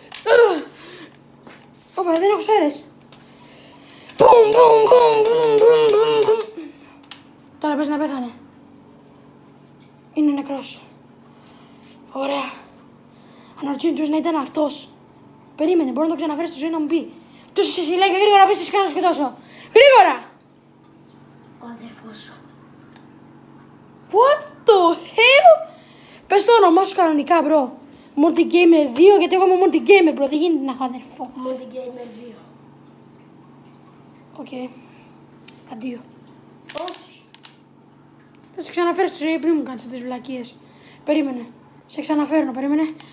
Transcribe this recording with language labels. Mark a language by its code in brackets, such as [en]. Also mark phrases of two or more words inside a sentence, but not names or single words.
[el] Όπα, δεν έχω σφαίρες. Τώρα πες να πέθανε. Είναι νεκρός. Ωραία. Αναρωτιέμαι ποιος να ήταν αυτός. Περίμενε, μπορώ να το ξαναφέρει στη ζωή να μου πει. Ποιος είσαι εσύ, λέει και γρήγορα πες εσύ να σκοτώσω. Γρήγορα! Ο αδερφός σου. [en] What the hell? [el] Πες το όνομά σου κανονικά, μπρο. Monty Gamer 2, γιατί εγώ είμαι Monty Gamer, μπρο. Δεν γίνεται να έχω αδερφό. Monty Gamer 2. Οκ. Αντίο. Όσοι. Θα σε ξαναφέρω στη ζωή πριν μου κάνεις τις βλακίες. Περίμενε. Σε ξαναφέρνω, περίμενε.